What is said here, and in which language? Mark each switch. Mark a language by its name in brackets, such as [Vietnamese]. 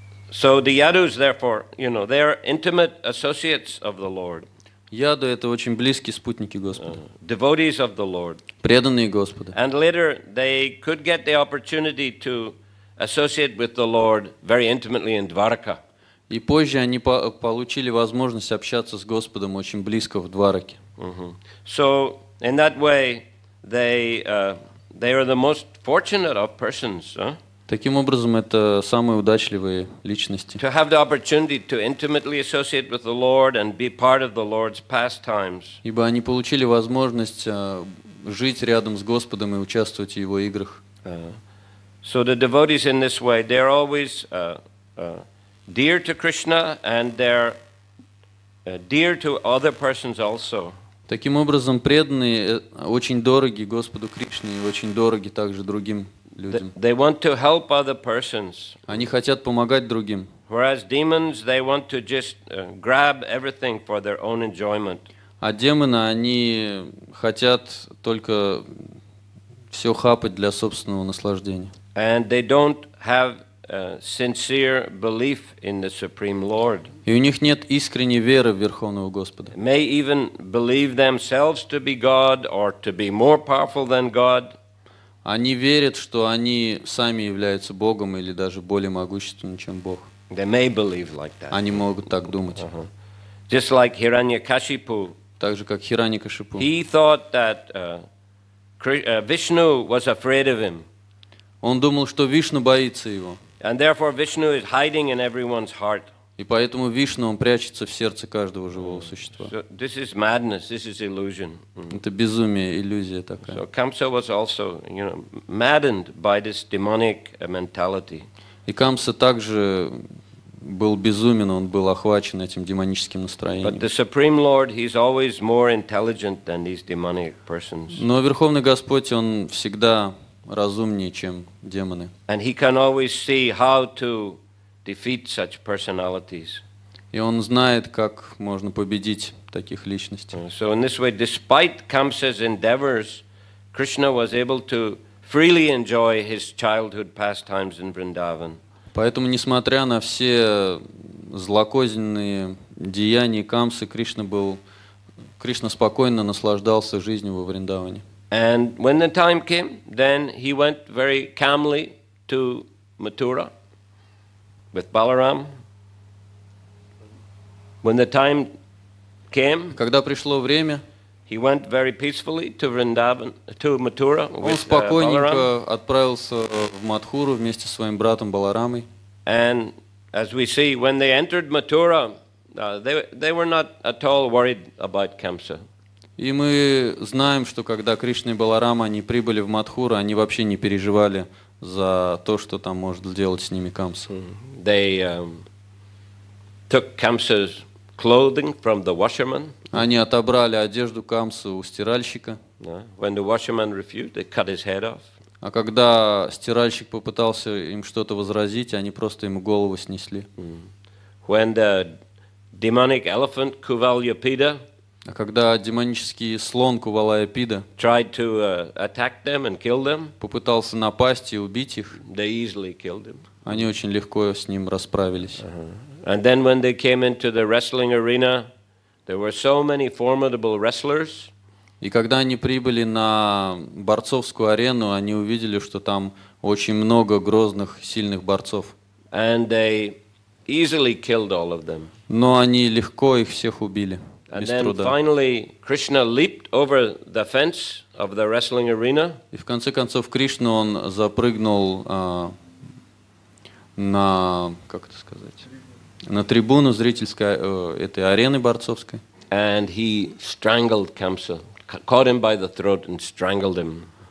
[English] So the Yadus, therefore, they are intimate associates of the Lord. [Russian] Яду — это очень близкие спутники Господа. [English] Devotees of the Lord. [Russian] Преданные Господа. [English] And later they could get the opportunity to associate with the Lord very intimately in Dvaraka. [Russian] И позже они получили возможность общаться с Господом очень близко в Двараке. [English] So in that way they are the most fortunate of persons. [Russian] Таким образом, это самые удачливые личности. [English] To have the opportunity to intimately associate with the Lord and be part of the Lord's pastimes. [Russian] Ибо они получили возможность жить рядом с Господом и участвовать в Его играх. [English] So the devotees in this way, they're always dear to Krishna and they're dear to other persons also. [Russian] Таким образом, преданные очень дороги Господу Кришне и очень дороги также другим людям. [English] They want to help other persons. [Russian] Они хотят помогать другим. [English] Whereas demons, they want to just grab everything for their own enjoyment. [Russian] А демоны, они хотят только все хапать для собственного наслаждения. [English] And they don't have sincere belief in the Supreme Lord. [Russian] И у них нет искренней веры в Верховного Господа. [English] May even believe themselves to be God or to be more powerful than God. [Russian] Они верят, что они сами являются Богом или даже более могущественным, чем Бог. [English] They may believe like that. [Russian] Они могут так думать. [English] Just like Hiranyakashipu. [Russian] Так же, как Хираньякашипу. [English] He thought that Vishnu was afraid of him. [Russian] Он думал, что Вишну боится его. [English] And therefore Vishnu is hiding in everyone's heart. [Russian] И поэтому Вишну, он прячется в сердце каждого живого существа. [English] So this is madness, this is illusion. [Russian] Это безумие, иллюзия такая. [English] So Kamsa was also, maddened by this demonic mentality. [Russian] И Камса также был безумен, он был охвачен этим демоническим настроением. [English] But the Supreme Lord, He's always more intelligent than these demonic persons. [Russian] Но Верховный Господь, он всегда разумнее, чем демоны. [English] And He can always see how to defeat such personalities. [Russian] И он знает, как можно победить таких личностей. [English] So in this way, despite Kamsa's endeavors, Krishna was able to freely enjoy his childhood pastimes in Vrindavan. [Russian] Поэтому, несмотря на все злокозненные деяния Камсы, Кришна был Кришна спокойно наслаждался жизнью во Вриндаване. [English] And when the time came, then he went very calmly to Mathura with Balaram. When the time came, [Russian] Когда пришло время, [English] he went very peacefully to Vrindavan, to Mathura [Russian] он [English] with Balaram. [Russian] спокойненько отправился в Мадхуру вместе со своим братом Баларамой. [English] And as we see, when they entered Mathura, they were not at all worried about Kamsa. [Russian] И мы знаем, что когда Кришна и Баларама они прибыли в Мадхуру, они вообще не переживали за то, что там может сделать с ними Камса. [English] They took Kamsa's clothing from the washerman. [Russian] Они отобрали одежду Камсы у стиральщика. [English] When the washerman refused, they cut his head off. [Russian] А когда стиральщик попытался им что-то возразить, они просто ему голову снесли. [English] When the demonic elephant Kuvalyapida [Russian] А когда демонический слон Кувалаяпида [English] tried to attack them and kill them, [Russian] попытался напасть и убить их, [English] they easily killed him. [Russian] они очень легко с ним расправились. [English] And then when they came into the wrestling arena, there were so many formidable wrestlers. [Russian] И когда они прибыли на борцовскую арену, они увидели, что там очень много грозных, сильных борцов. [English] And they easily killed all of them. [Russian] Но они легко их всех убили, [English] And [Russian] без [English] then [Russian] труда. [English] finally Krishna leaped over the fence of the wrestling arena. [Russian] И в конце концов Кришна, он запрыгнул на, как это сказать, на трибуну зрительской этой арены борцовской. [English] And he strangled Kamsa, caught him by the throat and strangled him.